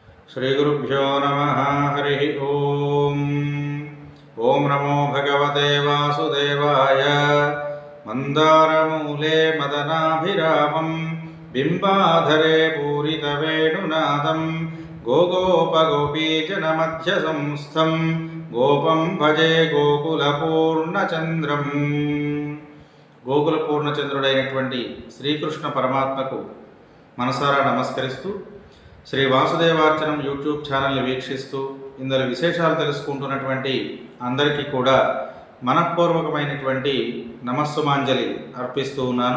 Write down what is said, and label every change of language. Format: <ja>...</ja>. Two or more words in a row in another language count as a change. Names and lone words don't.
<sa>श्रीगुरुभ्यो नमः। हरिः ओम्। ओं नमो भगवते वासुदेवाय। मन्दारमूले मदनाभिरामं बिम्बाधरे पूरितवेणुनादं गोगोपगोपीजनमध्यसंस्थं गोपं भजे गोकुलपूर्णचन्द्रम्।</sa> <te>గోకుల పూర్ణచంద్రుడైనటువంటి శ్రీకృష్ణ పరమాత్మకు మనసారా నమస్కరిస్తూ శ్రీ వాసుదేవార్చనం యూట్యూబ్ ఛానల్ని వీక్షిస్తూ ఇందులో విశేషాలు తెలుసుకుంటున్నటువంటి అందరికీ కూడా మనఃపూర్వకమైనటువంటి నమస్సుమాంజలి అర్పిస్తూ ఉన్నాను.</te>